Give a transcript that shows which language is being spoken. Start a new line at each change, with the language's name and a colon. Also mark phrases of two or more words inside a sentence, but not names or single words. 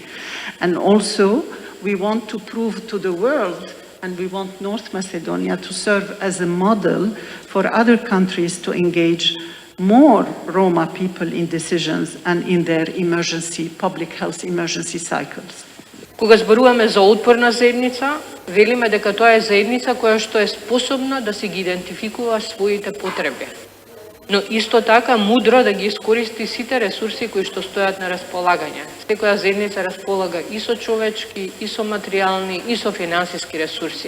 English: And also, we want to prove to the world, and we want North Macedonia to serve as a model for other countries to engage more Roma people in decisions and in their public health emergency cycles.
Macedonian: Кога зборуваме за отпорна заедница, велиме дека тоа е заедница која што е способна да се ги идентификува своите потреби, но исто така мудро да ги искористи сите ресурси кои што стојат на располагање. Секоја заедница располага и со човечки, и со материјални, и со финансиски ресурси.